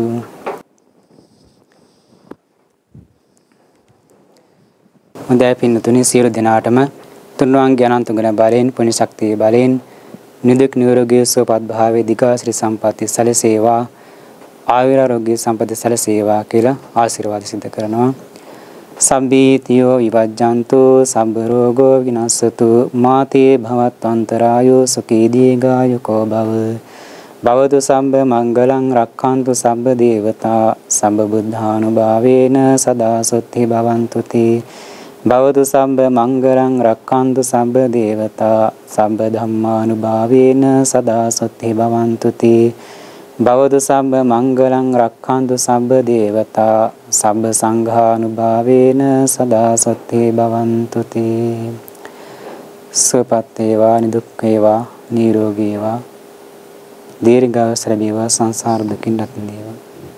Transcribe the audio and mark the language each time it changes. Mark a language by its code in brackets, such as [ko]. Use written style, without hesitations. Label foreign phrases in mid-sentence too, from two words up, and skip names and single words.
[si] හොඳයි පින්නතුනි සියලු දෙනාටම තුන්වන්ගේ අනන්ත ගුණ බලයෙන් පුණ්‍ය ශක්තිය බලයෙන් නිදුක් නිරෝගී සුවපත් භාවයේ දිගාසිරි සම්පatti සැලසේවා. ආයුරාෝග්‍ය සම්පatti සැලසේවා කියලා ආශිර්වාද සිදු කරනවා. [pi] සම්බීතියෝ විවජ්ජන්තු සම්බ රෝගෝ විනස්සතු මාතේ භවත්වන්තරායෝ සුඛී දීඝායුකෝ භව. භවතු සම්බ මංගලං රක්ඛන්තු සම්බ දේවතා සම්බ බුද්ධානුභාවේන සදා සොත්ති භවන්තු තේ. භවතු සම්බ මංගලං රක්ඛන්තු සම්බ දේවතා සම්බ ධම්මානුභාවේන සදා සොත්ති භවන්තු තේ. භවතු සම්බ මංගලං රක්ඛන්තු සම්බ දේවතා සම්බ සංඝානුභාවේන සදා සොත්ති භවන්තු තේ. [si] සුවපත් වේවා නිදුක් වේවා නිරෝගී වේවා දීර්ඝායුෂ ලැබේවා සංසාර දුකින් රැකේවා.